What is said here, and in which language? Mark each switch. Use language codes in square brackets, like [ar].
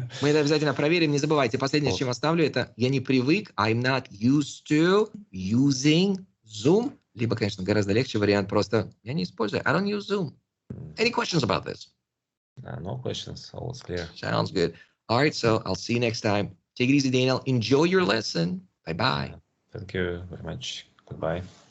[ru] Мы это обязательно проверим. Не забывайте, последнее, с чем оставлю, это я не привык. [en] I'm not used to using Zoom. [ru] Либо, конечно, гораздо легче вариант просто я не использую. [en] I don't use Zoom. Any questions about this? No questions. All is clear. Sounds good. All right. So I'll see you next time. Take it easy, Daniel. Enjoy your lesson. Bye-bye. Thank you very much. Goodbye.